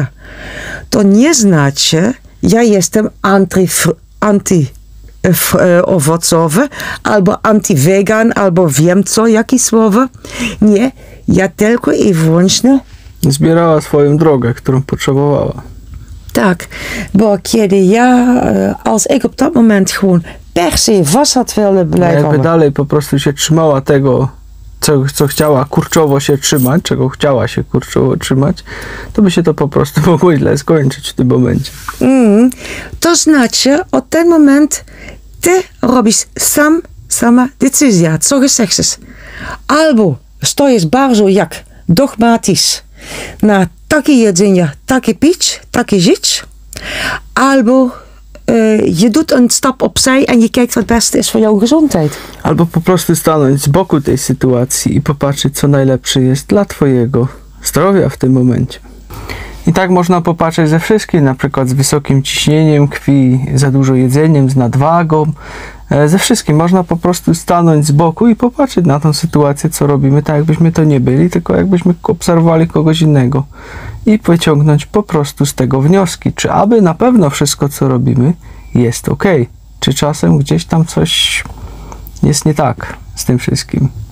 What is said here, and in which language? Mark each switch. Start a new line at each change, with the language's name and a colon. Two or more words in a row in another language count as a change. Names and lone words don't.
Polish: To nie znaczy, ja jestem owocowy, albo anti-vegan, albo wiem co, jakie słowa. Nie, ja tylko i wyłącznie. Zbierała swoją drogę, którą potrzebowała. Tak, bo kiedy ja,
Dutch: als ik op dat moment gewoon per se vast had willen blijven
Polish: Jakby
Dutch: houden.
Polish: dalej po prostu się trzymała tego, co chciała kurczowo się trzymać, czego chciała się kurczowo trzymać, to by się to po prostu mogło źle skończyć w tym momencie. To znaczy, od ten moment ty robisz sama decyzja, co
Dutch: gezegd is.
Polish: Albo stoisz bardzo jak dogmatisch na takie jedzenie, takie pić, takie żyć, albo je doet een stap opzij en je kijkt wat het beste is voor jouw gezondheid. Albo po prostu stanąć z boku tej sytuacji i popatrzeć, co najlepsze jest dla twojego zdrowia w tym momencie. I tak można popatrzeć ze wszystkim, na przykład z wysokim ciśnieniem krwi, za dużo jedzeniem, z nadwagą. Ze wszystkim można po prostu stanąć z boku i popatrzeć na tą sytuację, co robimy, tak jakbyśmy to nie byli, tylko jakbyśmy obserwowali kogoś innego i wyciągnąć po prostu z tego wnioski, czy aby na pewno wszystko, co robimy, jest ok, czy czasem gdzieś tam coś jest nie tak z tym wszystkim.